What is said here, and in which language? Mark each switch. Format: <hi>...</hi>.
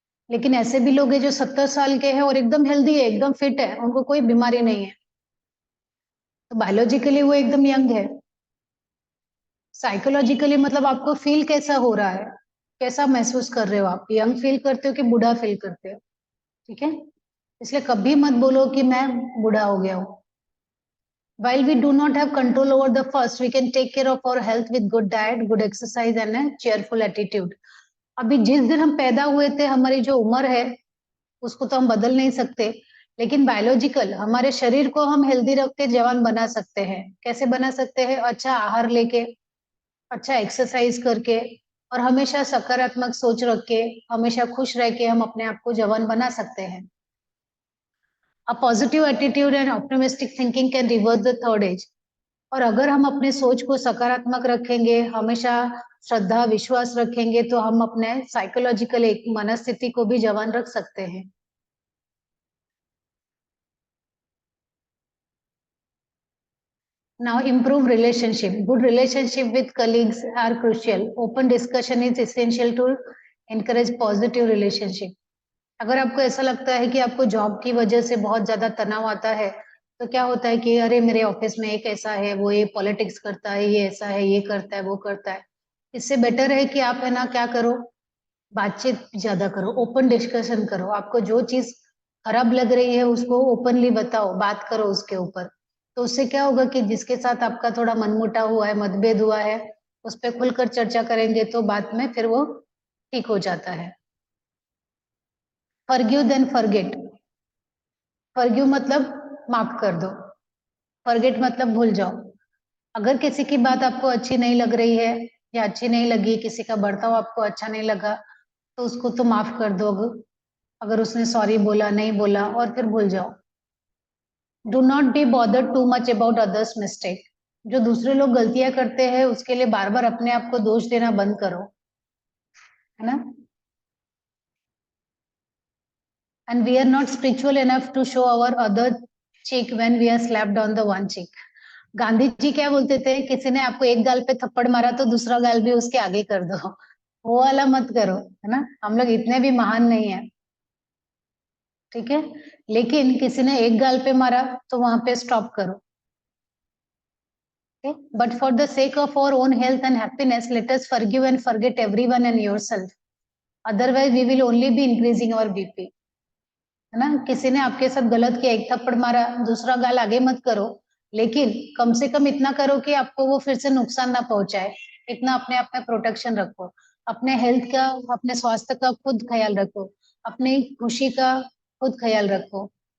<hi>लेकिन ऐसे भी लोग हैं जो 70 साल के हैं और एकदम हेल्दी है, एकदम फिट है, उनको कोई बीमारी नहीं है, तो बायोलॉजिकली वो एकदम यंग है। साइकोलॉजिकली मतलब आपको फील कैसा हो रहा है, कैसा महसूस कर रहे हो आप, यंग फील करते हो कि बूढ़ा फील करते हो। ठीक है, इसलिए कभी मत बोलो कि मैं बूढ़ा हो गया हूँ।</hi> <en>While we do not have control over the first, we can take care of our health with good diet, good exercise and a cheerful attitude.</en> <hi>अभी जिस दिन हम पैदा हुए थे हमारी जो उम्र है उसको तो हम बदल नहीं सकते, लेकिन बायोलॉजिकल हमारे शरीर को हम हेल्दी रख के जवान बना सकते हैं। कैसे बना सकते हैं? अच्छा आहार लेके, अच्छा एक्सरसाइज करके और हमेशा सकारात्मक सोच रख के, हमेशा खुश रह के हम अपने आप को जवान बना सकते हैं।</hi> <en>A positive attitude and optimistic thinking can reverse the third age.</en> <hi>और अगर हम अपने सोच को सकारात्मक रखेंगे, हमेशा श्रद्धा विश्वास रखेंगे तो हम अपने साइकोलॉजिकल एक मनस्थिति को भी जवान रख सकते हैं।</hi> <en>Now improve relationship. Good relationship with colleagues are crucial. Open discussion is essential to encourage positive relationship.</en> <hi>अगर आपको ऐसा लगता है कि आपको जॉब की वजह से बहुत ज्यादा तनाव आता है तो क्या होता है कि अरे मेरे ऑफिस में एक ऐसा है, वो ये पॉलिटिक्स करता है, ये ऐसा है, ये करता है, वो करता है। इससे बेटर है कि आप है ना क्या करो, बातचीत ज्यादा करो, ओपन डिस्कशन करो। आपको जो चीज खराब लग रही है उसको ओपनली बताओ, बात करो उसके ऊपर। तो उससे क्या होगा कि जिसके साथ आपका थोड़ा मनमुटाव हुआ है, मतभेद हुआ है, उस पर खुलकर चर्चा करेंगे तो बाद में फिर वो ठीक हो जाता है।</hi> <en>Forgive then forget.</en> <hi>फॉरगिव मतलब माफ कर दो, फॉरगेट मतलब भूल जाओ। अगर किसी की बात आपको अच्छी नहीं लग रही है या अच्छी नहीं लगी, किसी का बर्ताव आपको अच्छा नहीं लगा, तो उसको तो माफ कर दो। अगर उसने सॉरी बोला, नहीं बोला, और फिर भूल जाओ।</hi> <en>Do not be bothered too much about others mistake.</en> <hi>जो दूसरे लोग गलतियां करते हैं उसके लिए बार बार अपने आप को दोष देना बंद करो, है ना।</hi> <en>And we are not spiritual enough to show our other cheek when we are slapped on the one cheek.</en> <hi>Gandhi ji क्या बोलते थे, किसी ने आपको एक गाल पे थप्पड़ मारा तो दूसरा गाल भी उसके आगे कर दो, वो वाला मत करो, है ना। हम लोग इतने भी महान नहीं है, ठीक है। लेकिन किसी ने एक गाल पे मारा तो वहां पे स्टॉप करो।</hi> <en>But for the sake of our own health and happiness, let us forgive and forget everyone and yourself. Otherwise, we will only be increasing our BP.</en> <hi>है ना। किसी ने आपके साथ गलत किया, एक थप्पड़ मारा, दूसरा गाल आगे मत करो, लेकिन कम से कम इतना करो कि आपको वो फिर से नुकसान ना पहुंचाए। इतना अपने आप में प्रोटेक्शन रखो, अपने हेल्थ का, अपने स्वास्थ्य का खुद ख्याल रखो, अपनी खुशी का खुद ख्याल रखो।</hi>